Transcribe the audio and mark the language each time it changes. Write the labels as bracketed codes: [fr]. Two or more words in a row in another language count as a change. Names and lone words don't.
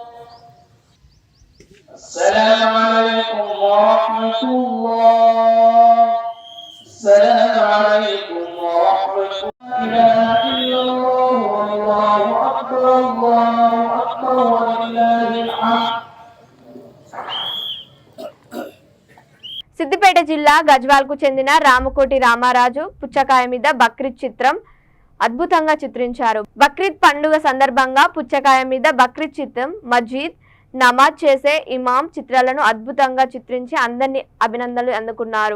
[ar] السلام عليكم ورحمة الله. السلام عليكم ورحمة الله. لا إله إلا الله والله أكبر الله أكبر ولله الحمد. [te] సిద్దిపేట జిల్లా గజ్వాల్కు చెందిన రామకోటి రామారాజు పుచ్చకాయ మీద బక్రీద్ చిత్రం అద్భుతంగా చిత్రించారు. బక్రీద్ పండుగ సందర్భంగా పుచ్చకాయ మీద బక్రీద్ చిత్రం, మజీద్, నమాజ్ చేసే ఇమాం చిత్రాలను అద్భుతంగా చిత్రించి అందరినీ అభినందనలు అందుకున్నారు.